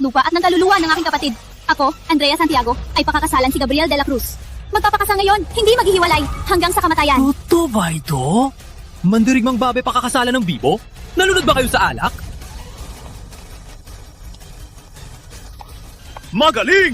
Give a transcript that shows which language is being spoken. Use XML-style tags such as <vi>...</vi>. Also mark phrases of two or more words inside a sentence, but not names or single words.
<tl>lupa at ng kaluluwa ng aking kapatid, ako, Andrea Santiago, ay pakakasalan si Gabriel de la Cruz. Magpapakasal ngayon, hindi maghihiwalay, hanggang sa kamatayan. Totoo ba ito? Mandirigmang babe pakakasalan ng bibo? Nalunod ba kayo sa alak? Magaling!</tl>